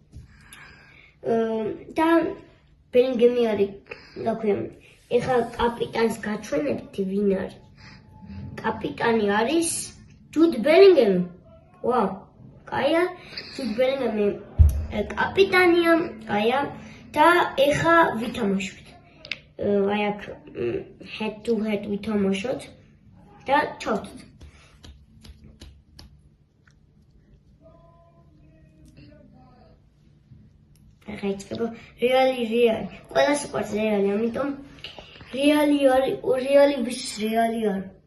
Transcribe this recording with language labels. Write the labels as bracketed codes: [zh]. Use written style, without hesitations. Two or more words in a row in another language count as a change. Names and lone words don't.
[ka] და ბელინგემი არის, დაქვია, ეხლა კაპიტანს გაჩვენებთ ვინ არის. კაპიტანი არის ჯუდ ბელინგემი. ვაუ, კაია, ჯუდ ბელინგემი კაპიტანია, კაია და ეხლა ვითამაშოთ. აი აქ [en] head to head [ka] ვითამაშოთ და ჩავთვით. ეხლა იწყება რეალი. ყველა სიყვარს რეალი, ამიტომ რეალი არის, რეალი ვის რეალი არის.